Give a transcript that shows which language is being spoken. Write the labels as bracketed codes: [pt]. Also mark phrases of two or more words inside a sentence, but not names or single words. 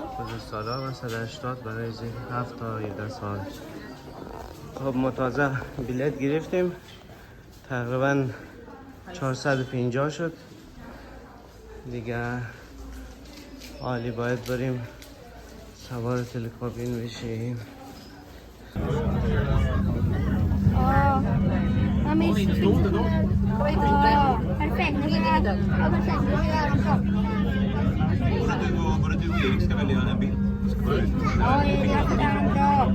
[fa] و 180 برای 7 تا 17 سال. خب ما تازه بلیت گرفتیم تقریبا 450 شد دیگه حالی باید بریم سوار تلکابین بشیم. [sv] Perfekt. Var det du Erik ska välja en bild? Ja, jag får den bra.